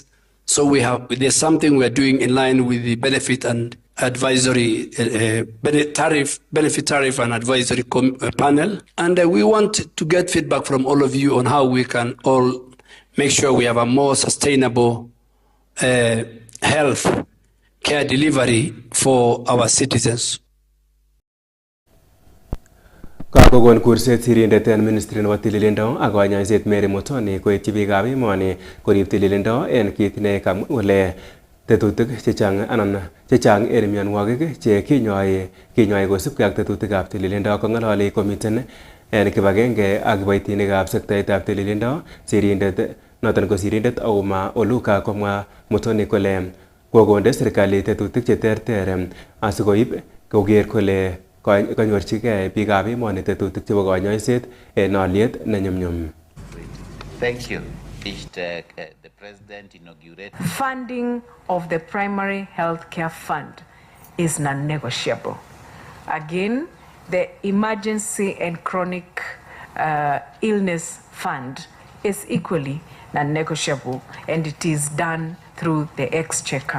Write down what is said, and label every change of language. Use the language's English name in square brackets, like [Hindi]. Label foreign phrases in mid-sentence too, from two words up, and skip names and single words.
[English] So there's something we're doing in line with the benefit and advisory benefit tariff and advisory panel. And we want to get feedback from all of you on how we can all make sure we have a more sustainable health care delivery for our citizens. [Kalenjin] Kakogon kurset sirindet en ministry nebo tililindo ak konyoiset Mary Mutoni koityi biikab emoni korib tililindo en kit ne kamwa tetutik chechang en mionwogik che kinyoi kosubkei ak tetutikab tililindo. Kong'ololi komiten en kibagenge ak kiboitinikab sektaitab tililindo sirindet noton ko sirindet Auma Oluka komwa Mutoni kole kokonde serikali tetutik cheterter asikoib koker kole kanyorchigei biikab emoni tetutik chebo konyoiset en olyet ne nyumnyum. [English] Thank you. The President inaugurated. Funding of the primary health care fund is non-negotiable. Again, the emergency and chronic illness fund is equally non-negotiable, and it is done through the exchequer.